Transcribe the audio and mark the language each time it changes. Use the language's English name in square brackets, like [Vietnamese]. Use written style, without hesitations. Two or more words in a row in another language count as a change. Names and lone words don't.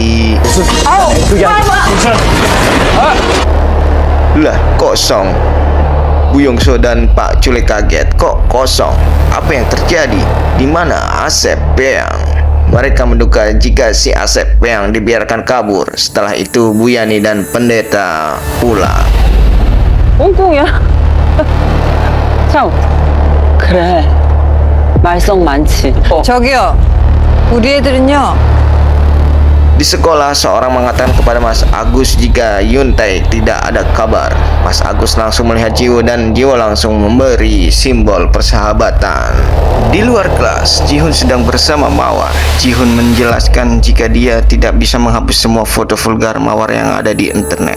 [Indonesian] Lah, kosong. Bu Yongso dan Pak Cule kaget. Kok kosong? Apa yang terjadi? Di mana Asep Peang? Mereka menduga jika si Asep Peang dibiarkan kabur. Setelah itu Bu Yani dan pendeta pulang. [Korean] 꽁꽁이야? 참, 그래. 말썽 많지. 저기요, 우리 애들은요. [Indonesian] Di sekolah, seorang mengatakan kepada Mas Agus jika Yuntai tidak ada kabar. Mas Agus langsung melihat Jiwo dan Jiwo langsung memberi simbol persahabatan. Di luar kelas, Jihun sedang bersama Mawar. Jihun menjelaskan jika dia tidak bisa menghapus semua foto vulgar Mawar yang ada di internet.